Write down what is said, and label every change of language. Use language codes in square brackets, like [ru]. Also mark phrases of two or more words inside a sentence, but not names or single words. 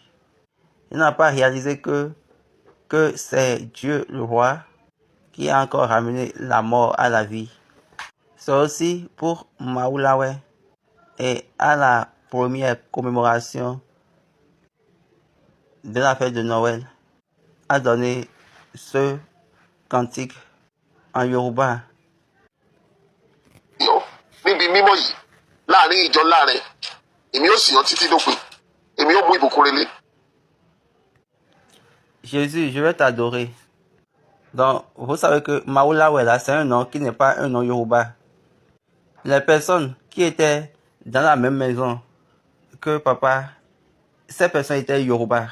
[fr] Il n'a pas réalisé que c'est Dieu le roi qui a encore ramené la mort à la vie. C'est aussi pour Maoulawe et à la première commémoration de la fête de Noël a donné ce cantique en Yoruba. [yo] Níbi mímọ́ yìí láàrin ìjọ láàrin èmi ó sì yàn títí dópin èmi ó mú ìbùkún relé. [fr] Jésus, je vais t'adorer. Donc, vous savez que Maoulawe là, c'est un nom qui n'est pas un nom Yoruba. Les personnes qui étaient dans la même maison que papa, ces personnes étaient Yoruba.